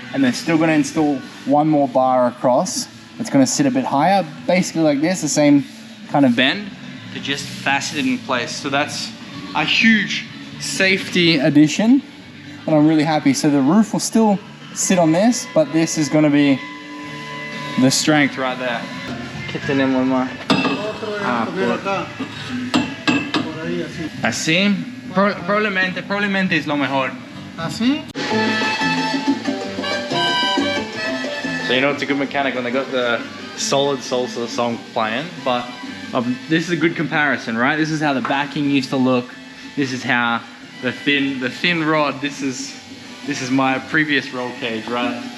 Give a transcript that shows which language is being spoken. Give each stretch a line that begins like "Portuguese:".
English: And they're still gonna install one more bar across. It's gonna sit a bit higher, basically like this, the same kind of bend, to just fasten it in place. So that's a huge safety addition, and I'm really happy. So the roof will still sit on this, but this is gonna be the strength right there.
Spanish: ¿Qué tenemos más? Así, probablemente es lo mejor. ¿Así?
English: So you know it's a good mechanic when they got the solid salsa song playing, but this is a good comparison, right? This is how the backing used to look. This is how the thin rod. This is my previous roll cage, right?